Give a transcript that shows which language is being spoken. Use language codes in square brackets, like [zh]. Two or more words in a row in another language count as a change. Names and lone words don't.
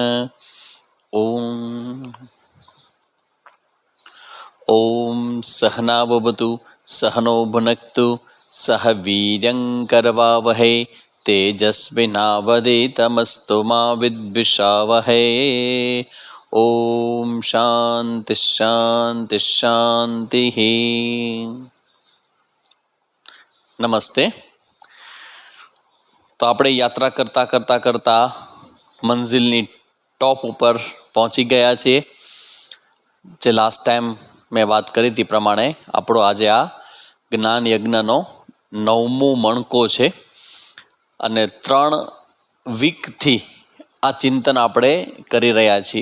[sa] ॐ सहना भवतु सहनो भुनक्तु सह वीर्यङ्करवावहै तेजस्विनावधीतमस्तु मा विद्विषावहै। ॐ शान्ति शान्ति शान्तिः। [gu] નમસ્તે. તો આપણે યાત્રા કરતાં કરતાં કરતાં મંઝિલની ટોપ ઉપર પહોંચી ગયા છીએ. જે [en] last time [gu] મેં વાત કરી હતી પ્રમાણે આપણો આજે આ જ્ઞાન યજ્ઞનો 9મો મણકો છે અને 3 વીકથી આ ચિંતન આપણે કરી રહ્યા છીએ.